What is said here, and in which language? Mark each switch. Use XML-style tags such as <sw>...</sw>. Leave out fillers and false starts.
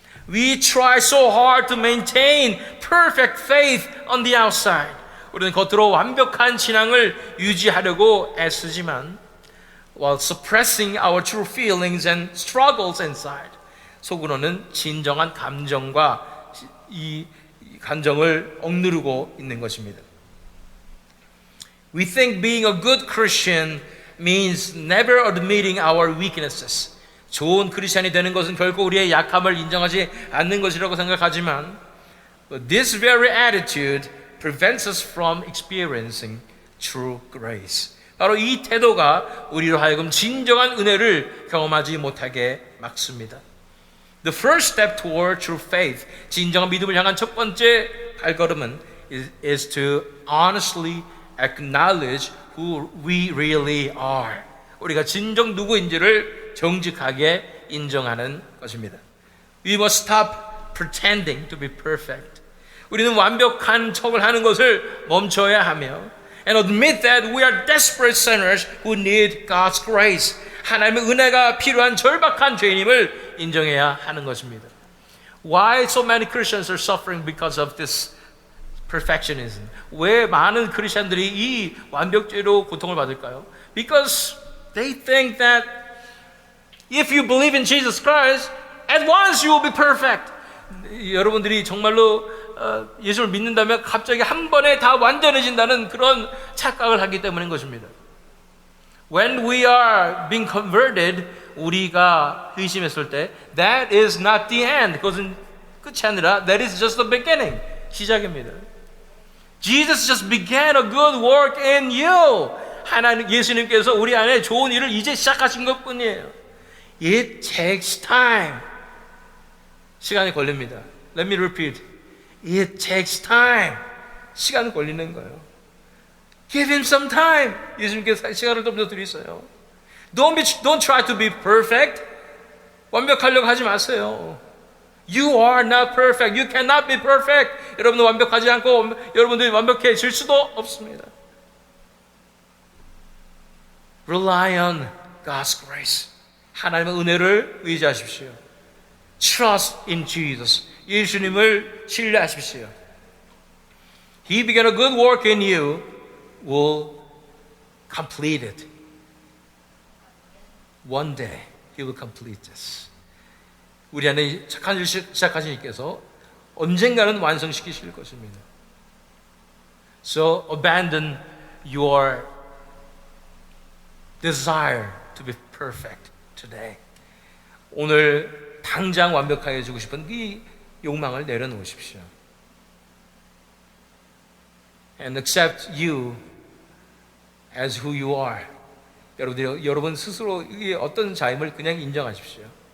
<en>We try so hard to maintain perfect faith on the outside.</en> <ko>우리는 겉으로 완벽한 신앙을 유지하려고 애쓰지만</ko> <en>while suppressing our true feelings and struggles inside.</en> <ko>속으로는 진정한 감정과 이 감정을 억누르고 있는 것입니다.</ko> <en>We think being a good Christian means never admitting our weaknesses.</en> <ko>좋은 크리스천이 되는 것은 결코 우리의 약함을 인정하지 않는 것이라고 생각하지만</ko> <en>but this very attitude prevents us from experiencing true grace.</en> <ko>바로 이 태도가 우리로 하여금 진정한 은혜를 경험하지 못하게 막습니다.</ko> <en>The first step toward true faith,</en> <ko>진정한 믿음을 향한 첫 번째 발걸음은</ko> <en>is to honestly acknowledge who we really are.</en> <ko>우리가 진정 누구인지를 정직하게 인정하는 것입니다.</ko> <en>We must stop pretending to be perfect.</en> <ko>우리는 완벽한 척을 하는 것을 멈춰야 하며</ko> <en>and admit that we are desperate sinners who need God's grace.</en> <ko>하나님의 은혜가 필요한 절박한 죄인임을 인정해야 하는 것입니다.</ko> <en>Why so many Christians are suffering because of this perfectionism?</en> <ko>왜 많은 크리스천들이 이 완벽주의로 고통을 받을까요?</ko> <en>Because they think that if you believe in Jesus Christ, at once you will be perfect.</en> <ko>여러분들이 정말로 예수를 믿는다면 갑자기 한 번에 다 완전해진다는 그런 착각을 하기 때문인 것입니다.</ko> <en>When we are being converted,</en> <ko>우리가 의심했을 때</ko> <en>that is not the end.</en> <ko>그것은 끝이 아니라</ko> <en>that is just the beginning.</en> <ko>시작입니다.</ko> <en>Jesus just began a good work in you.</en> <ko>하나님 예수님께서 우리 안에 좋은 일을 이제 시작하신 것뿐이에요.</ko> <en>It takes time.</en> <ko>시간이 걸립니다.</ko> <en>Let me repeat. It takes time.</en> <ko>시간이 걸리는 거예요.</ko> <en>Give him some time.</en> <ko>예수님께서 시간을 좀 더 드리세요.</ko> <en>Don't try to be perfect.</en> <ko>완벽하려고 하지 마세요.</ko> <en>You are not perfect. You cannot be perfect.</en> <ko>여러분은 완벽하지 않고 여러분들이 완벽해질 수도 없습니다.</ko> <en>Rely on God's grace.</en> <ko>하나님의 은혜를 의지하십시오.</ko> <en>Trust in Jesus.</en> <ko>예수님을 신뢰하십시오.</ko> <en>He began a good work in you, will complete it. One day, He will complete this.</en> <ko>우리 안에 착한 일 시작하신 이께서 언젠가는 완성시키실 것입니다.</ko> <en>So abandon your desire to be perfect today.</en> <ko>오늘 당장 완벽하게 해주고 싶은 이 욕망을 내려놓으십시오.</ko> <en>and accept you as who you are.</en> <ko>여러분 스스로의 어떤 자임을 그냥 인정하십시오.</ko>